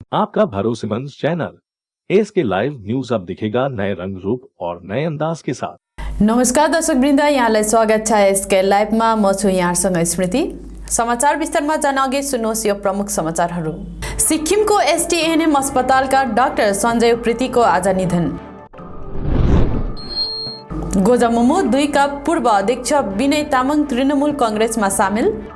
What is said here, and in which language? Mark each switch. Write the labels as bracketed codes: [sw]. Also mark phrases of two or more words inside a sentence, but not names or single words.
[hi] आपका भरोसेमंद चैनल एस के लाइव न्यूज अब दिखेगा नए रंग रूप और नए अंदाज के साथ। [ne] नमस्कार दर्शकवृन्द, यहाँलाई स्वागत छ एसके लाइभमा। म छु यहाँसँग स्मृति। समाचार विस्तारमा जान अघि सुन्नुहोस् यो प्रमुख समाचारहरू। सिक्किमको एसटीएनएम अस्पतालका डाक्टर सञ्जय उप्रेतीको आज निधन। गोजमुमो 2 का पूर्व अध्यक्ष विनय तामाङ तृणमूल कांग्रेसमा सामेल।